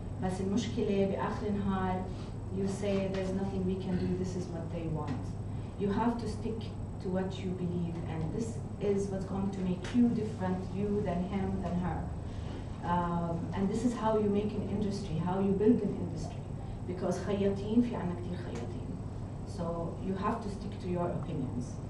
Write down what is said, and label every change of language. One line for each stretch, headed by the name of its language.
Arabic: بس المشكلة بآخر النهار
English: you say there's nothing we can do, this is what they want. You have to stick to what you believe and this is what's going to make you different, you than him, than her. And this is how you make an industry, how you build an industry. Because
Arabic: خياطين في عنا كتير خياطين.
English: So you have to stick to your opinions.